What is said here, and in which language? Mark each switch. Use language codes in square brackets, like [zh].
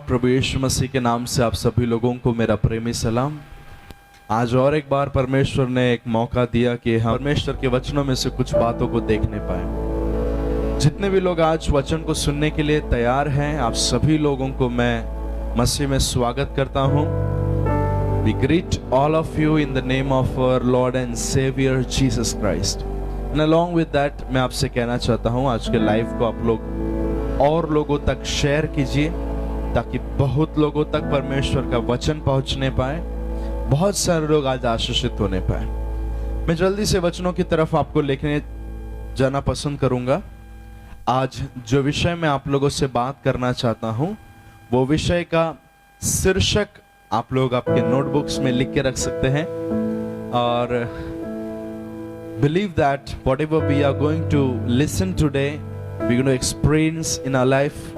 [hi] प्रभु यीशु मसीह के नाम से आप सभी लोगों को मेरा प्रेमी सलाम। आज और एक बार परमेश्वर ने एक मौका दिया कि हम परमेश्वर के वचनों में से कुछ बातों को देखने पाए। जितने भी लोग आज वचन को सुनने के लिए तैयार हैं, आप सभी लोगों को मैं मसीह में स्वागत करता हूं। [en] We greet all of you in the name of our Lord and Savior Jesus Christ. And along with that, [hi] मैं आपसे कहना चाहता हूं आज के लाइव को आप लोग और लोगों तक शेयर कीजिए, ताकि बहुत लोगों तक परमेश्वर का वचन पहुंचने पाए, बहुत सारे लोग आज आशीषित होने पाए। मैं जल्दी से वचनों की तरफ आपको लेके जाना पसंद करूंगा। आज जो विषय मैं आप लोगों से बात करना चाहता हूं, वो विषय का शीर्षक आप लोग आपके नोटबुक्स में लिख के रख सकते हैं। और [en] believe that whatever we are going to listen today, we're going to experience in our life.